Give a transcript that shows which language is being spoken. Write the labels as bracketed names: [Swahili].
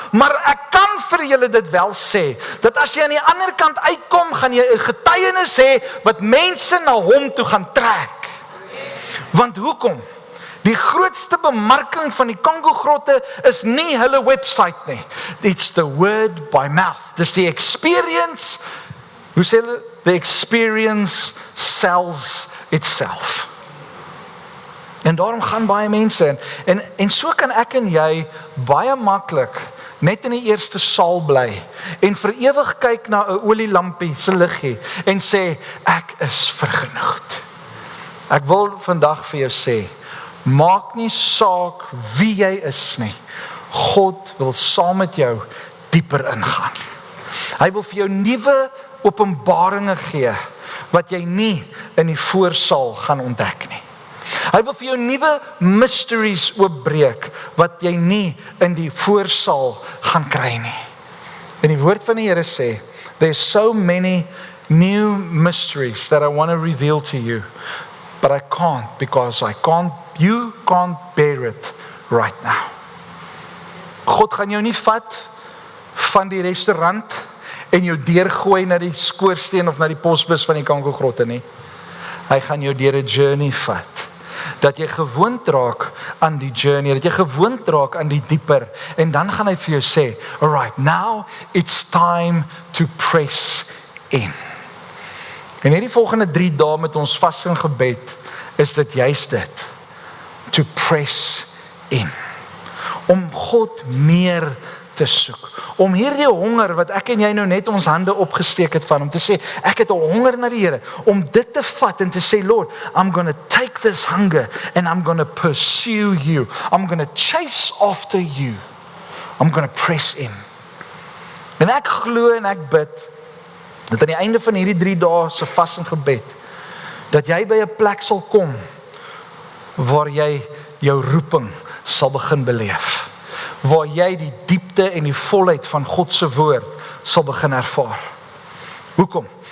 [Afrikaans] Maar ek kan vir julle dit wel sê, dat as jy aan die ander kant uitkom, gaan jy 'n getuienis hê wat mense na hom toe gaan trek. Want hoekom? Die grootste bemarking van die Kongo-grotte is nie hulle website nie. [English] It's the word by mouth. [Afrikaans] Dis die experience. Hoe sê hulle? [English] The experience sells itself. [Afrikaans] En daarom gaan baie mense en so kan ek en jy baie maklik net in die eerste saal bly en vir ewig kyk na 'n olielampie se liggie en sê ek is vergenoegd. Ek wil vandag vir jou sê, maak nie saak wie jy is nie. God wil saam met jou dieper ingaan. Hy wil vir jou nuwe openbaringe gee wat jy nie in die voorsaal gaan ontdek nie. Hy wil vir jou nuwe mysteries oopbreek wat jy nie in die voorsaal gaan kry nie. En die woord van die Here sê, [English] there's so many new mysteries that I want to reveal to you, but I can't because you can't bear it right now. [Afrikaans] God gaan jou nie vat van die restaurant en jou deurgooi na die skoorsteen of na die posbus van die Kongo-grotte nie. Hy gaan jou deur 'n journey vat. Dat jy gewoond raak aan die journey, dat jy gewoond raak aan die dieper, en dan gaan hy vir jou sê, [English] alright, now it's time to press in. [Afrikaans] En hierdie volgende 3 dae met ons vas en gebed, is dit juist dit, [English] to press in, [Afrikaans] om God meer te soek, om hierdie honger wat ek en jy nou net ons hande opgesteek het van, om te sê, ek het 'n honger na die Here, om dit te vat en te sê, [English] Lord, I'm going to take this hunger and I'm going to pursue you. I'm going to chase after you. I'm going to press in. [Afrikaans] En ek glo en ek bid, dat aan die einde van hierdie 3 dae se vas en gebed, dat jy by 'n plek sal kom, waar jy jou roeping sal begin beleef. Waar jy die diepte en die volheid van God se woord sal begin ervaar. Hoekom?